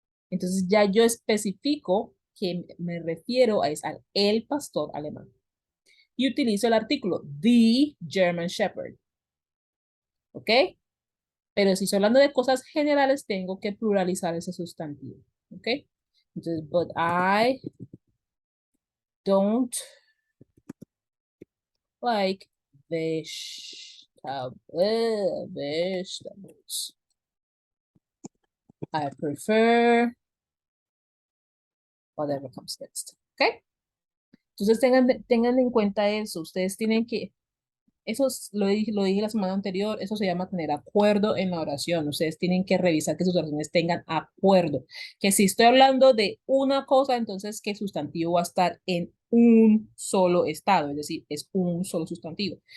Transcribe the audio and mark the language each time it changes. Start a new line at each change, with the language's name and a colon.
Spanish: Entonces ya yo especifico que me refiero al el pastor alemán. Y utilizo el artículo,
English: the German Shepherd.
Spanish: ¿Ok? Pero si estoy hablando de cosas generales, tengo que pluralizar ese sustantivo. ¿Ok? Entonces,
English: but I don't like vegetables. I prefer whatever comes next. ¿Ok?
Spanish: Entonces tengan en cuenta eso. Ustedes tienen que, lo dije la semana anterior, eso se llama tener acuerdo en la oración. Ustedes tienen que revisar que sus oraciones tengan acuerdo. Que si estoy hablando de una cosa, entonces que el sustantivo va a estar en un solo estado, es decir, es un solo sustantivo.